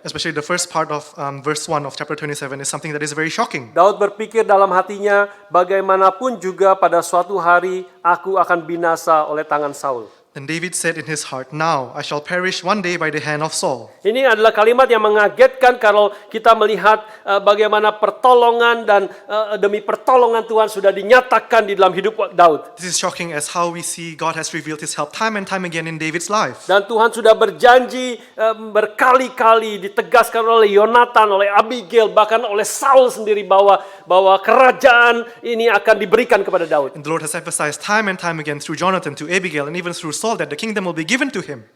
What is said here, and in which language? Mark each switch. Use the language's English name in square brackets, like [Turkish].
[English] Especially the first part of verse 1 of chapter 27 is something that is very shocking. [Indonesian] Daud berpikir dalam hatinya, bagaimanapun juga pada suatu hari aku akan binasa oleh tangan Saul. [English] Then David said in his heart, "Now I shall perish one day by the hand of Saul." [Indonesian] Ini adalah kalimat yang mengagetkan kalau kita melihat bagaimana pertolongan dan demi pertolongan Tuhan sudah dinyatakan di dalam hidup Daud. [English] This is shocking as how we see God has revealed his help time and time again in David's life. [Indonesian] Dan Tuhan sudah berjanji berkali-kali ditegaskan oleh Yonatan, oleh Abigail, bahkan oleh Saul sendiri bahwa kerajaan ini akan diberikan kepada Daud. [English] And the Lord has emphasized time and time again through Jonathan to Abigail and even through Saul that the kingdom will be given to him.